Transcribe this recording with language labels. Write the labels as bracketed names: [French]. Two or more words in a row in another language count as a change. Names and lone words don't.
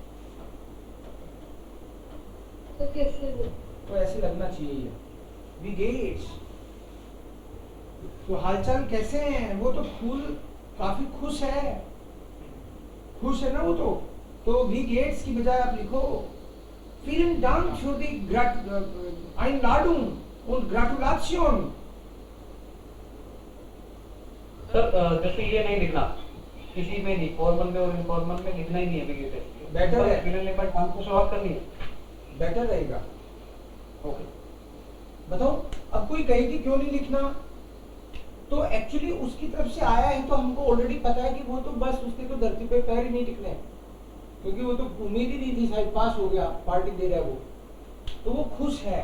[Hindi] तो कैसे हो? तो ऐसे लगना चाहिए ये. [German] Wie geht's. [Hindi] तो हालचाल कैसे हैं? वो तो फूल काफी खुश है ना वो तो [German] Wie geht's [Hindi] की बजाय आप लिखो [German] vielen Dank für die Einladung und Gratulation. [Hindi] सर जैसे ये नहीं लिखना, किसी में नहीं, फॉर्मल में और इनफॉर्मल में लिखना ही नहीं है बिगेट. बेटर है, मिलने पर काम को शुरुआत करनी है. बेटर रहेगा. ओके बताओ, अब कोई कहे कि क्यों नहीं लिखना, तो एक्चुअली उसकी तरफ से आया है तो हमको ऑलरेडी पता है कि वो तो बस उसके तो धरती पे पैर ही नहीं टिकने हैं, क्योंकि वो तो उम्मीद ही नहीं थी, शायद पास हो गया, पार्टी दे रहा है वो, तो वो खुश है.